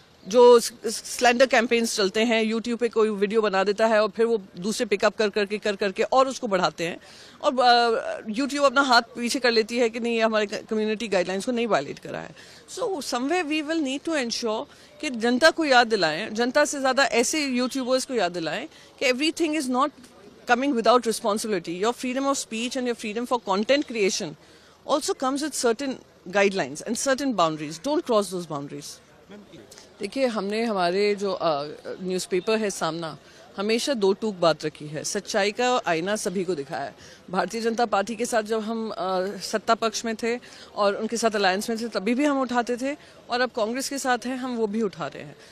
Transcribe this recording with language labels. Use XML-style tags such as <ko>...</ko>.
<hi>जो slander campaigns चलते हैं, यूट्यूब पे कोई वीडियो बना देता है और फिर वो दूसरे पिकअप कर करके और उसको बढ़ाते हैं, और यूट्यूब अपना हाथ पीछे कर लेती है कि नहीं, हमारे कम्युनिटी गाइडलाइंस को नहीं वायलेट करा है।</hi> <en>so somewhere we will need to ensure</en> <hi>कि जनता को याद दिलाएं, जनता से ज़्यादा ऐसे यूट्यूबर्स को याद दिलाएं कि</hi> <en>Everything is not coming without responsibility. Your freedom of speech and your freedom for content creation also comes with certain guidelines and certain boundaries. Don't cross those boundaries.</en> <hi>देखिए, हमने हमारे जो न्यूज़पेपर है सामना, हमेशा दो टूक बात रखी है। सच्चाई का आईना सभी को दिखाया है। भारतीय जनता पार्टी के साथ जब हम सत्ता पक्ष में थे और उनके साथ अलायंस में थे, तभी भी हम उठाते थे, और अब कांग्रेस के साथ हैं, हम वो भी उठा रहे हैं।</hi>